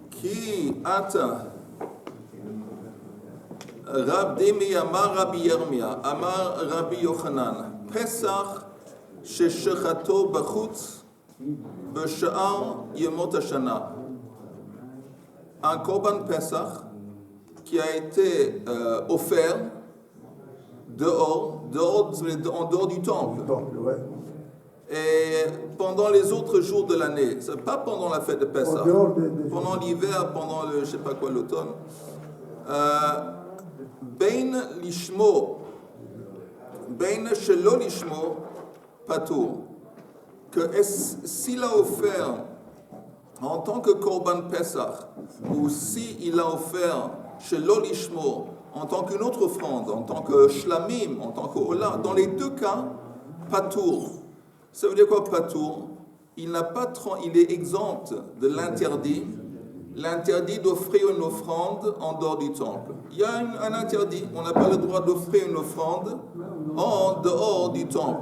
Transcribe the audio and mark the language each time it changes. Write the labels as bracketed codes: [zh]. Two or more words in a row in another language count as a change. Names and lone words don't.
[he] כי אתא רב דימי אמר רבי ירמיה אמר רבי יוחנן פסח ששחטו בחוץ בשאר ימות השנה. [fr] Un [he] קרבן פסח [fr] qui a été offert en dehors du temple. Et pendant les autres jours de l'année, c'est pas pendant la fête de Pessah, pendant l'hiver, pendant le, je sais pas quoi, l'automne. [he] בין לשמו, בין שלא לשמו, patour. [fr] Que s'il a offert en tant que Korban Pessah, ou s'il a offert [he] שלא לשמו, [fr] en tant qu'une autre offrande, en tant que shlamim, en tant que ola, dans les deux cas, patour. Ça veut dire quoi, patour? Il est exempt de l'interdit d'offrir une offrande en dehors du temple. Il y a un interdit, on n'a pas le droit d'offrir une offrande en dehors du temple.